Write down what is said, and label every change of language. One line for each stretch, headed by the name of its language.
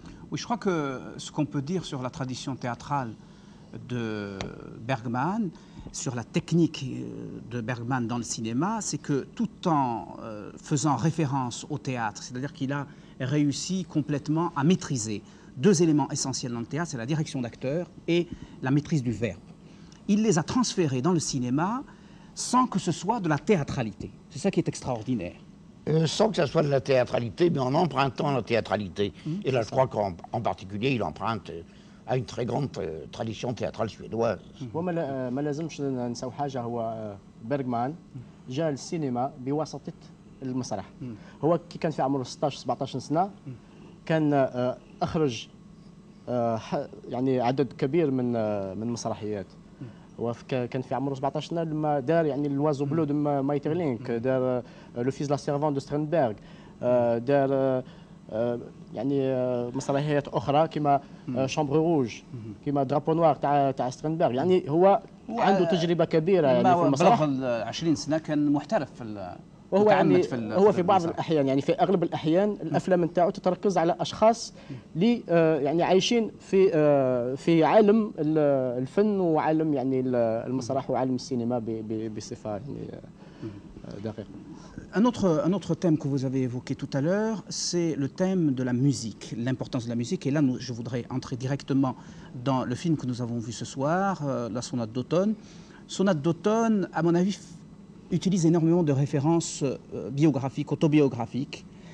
French: Oui, je crois que ce qu'on peut dire sur la tradition théâtrale de Bergman, sur la technique de Bergman dans le cinéma, c'est que tout en faisant référence au théâtre, c'est-à-dire qu'il a réussi complètement à maîtriser deux éléments essentiels dans le théâtre, c'est la direction d'acteur et la maîtrise du verbe. Il les a transférés dans le cinéma sans que ce soit de la théâtralité. C'est ça qui est extraordinaire. Sans que ça soit de la théâtralité, mais en empruntant la théâtralité. Et là, je crois qu'en particulier, il emprunte à une très grande tradition théâtrale suédoise.
Arabic: وما لازمش ننساو حاجه هو بيرغمان جاء للسينما بواسطه المسرح. هو كي كان في عمره 16 17 سنه كان اخرج يعني عدد كبير من المسرحيات. هو كان في عمره 17 سنه لما دار يعني لوازو بلو دو مايترلينك، دار لو فيز لا سيرفون دو سترينبرغ، دار يعني مسرحيات اخرى كما شامبر روج، كما درابو نوار تاع سترينبرغ. يعني هو عنده تجربه كبيره يعني في المسرح. بلغ 20 سنه كان محترف في وهو يعني هو في بعض الاحيان، يعني في اغلب الاحيان الافلام نتاعو تتركز على اشخاص اللي يعني عايشين في عالم الفن وعالم يعني المسرح وعالم السينما بصفه يعني دقيقه.
French: Un autre thème que vous avez évoqué tout à l'heure, c'est le thème de la musique, l'importance de la musique. Et là, je voudrais entrer directement dans le film que nous avons vu ce soir, la Sonate d'automne. Sonate d'automne, à mon avis, utilise énormément de références biographiques, autobiographiques.